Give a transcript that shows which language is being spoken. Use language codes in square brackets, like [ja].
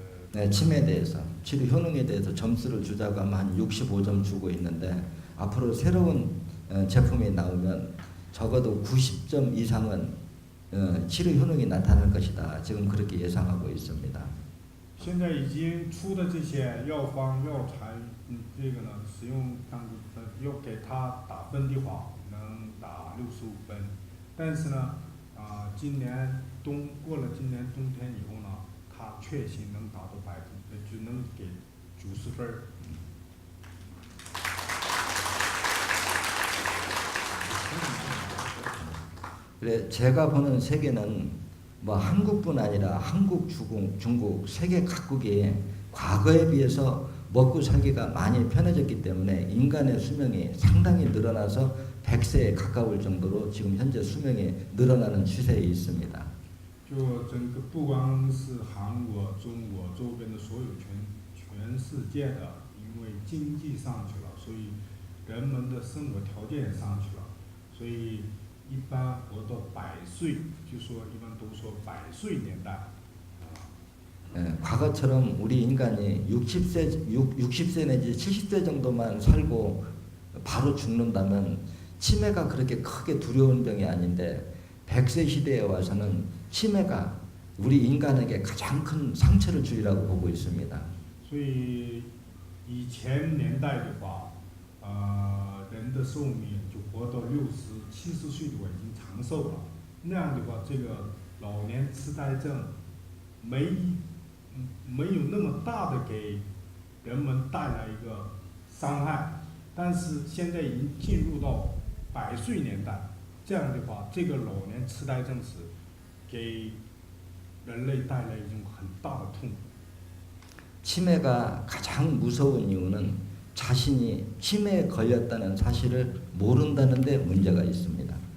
[ko] 네, 침에 대해서, 치료 효능에 대해서 점수를 주자고 하면 한 65점 주고 있는데 앞으로 새로운 제품이 나오면 적어도 90점 이상은 치료 효능이 나타날 것이다. 지금 그렇게 예상하고 있습니다. [zh] 现在已经出的这些药方药材，这个呢，使用当要给它打分的话，能打65分。但是呢，今年过了今年冬天以后呢，它确信能达到就能给90分。 [ko] 그래 제가 보는 세계는 뭐 한국뿐 아니라 한국, 중국 세계 각국이 과거에 비해서 먹고 살기가 많이 편해졌기 때문에 인간의 수명이 상당히 늘어나서 100세에 가까울 정도로 지금 현재 수명이 늘어나는 추세에 있습니다. [zh] 就整个不光是韩国、中国周边的所有全世界的，因为经济上去了，所以人们的生活条件也上去了，所以一般活到100岁，就说一般都说100岁年代。 [ko] 과거처럼 우리 인간이 60세 내지 70세 정도만 살고 바로 죽는다면 치매가 그렇게 크게 두려운 병이 아닌데 100세 시대에 와서는 치매가 우리 인간에게 가장 큰 상처를 주리라고 보고 있습니다. [zh] 所以以前年代的话，人的寿命就活到60、70岁的话已经长寿了。那样的话，这个老年痴呆症没有那么大的给人们带来一个伤害，但是现在已经进入到100岁年代，这样的话，这个老年痴呆症是给人类带来一种很大的痛苦。 [ko] 치매가 가장 무서운 이유는 자신이 치매에 걸렸다는 사실을 모른다는 데 문제가 있습니다.